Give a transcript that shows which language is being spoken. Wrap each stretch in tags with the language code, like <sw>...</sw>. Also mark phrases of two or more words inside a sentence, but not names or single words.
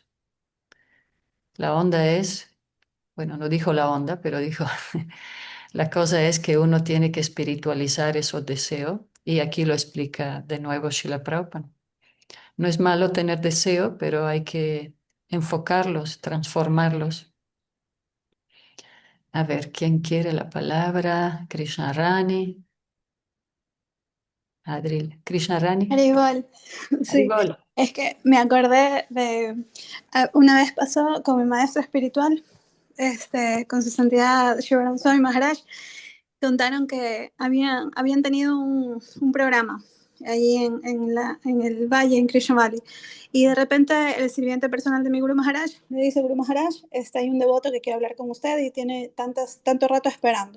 <es>La onda es, bueno, no dijo la onda, pero dijo, la cosa es que uno tiene que espiritualizar esos deseos, y aquí lo explica de nuevo Shila Prabhupada. No es malo tener deseo, pero hay que enfocarlos, transformarlos. A ver, ¿quién quiere la palabra? Krishna Rani. Adril. Krishna Rani. Haribol, sí. Haribol. Es que me acordé de una vez pasó con mi maestro espiritual, con su santidad Shivaram Swami Maharaj, contaron que habían tenido un programa allí en el valle, en Krishna Valley, y de repente el sirviente personal de mi Guru Maharaj le dice: Guru Maharaj, hay un devoto que quiere hablar con usted y tiene tanto rato esperando.</es>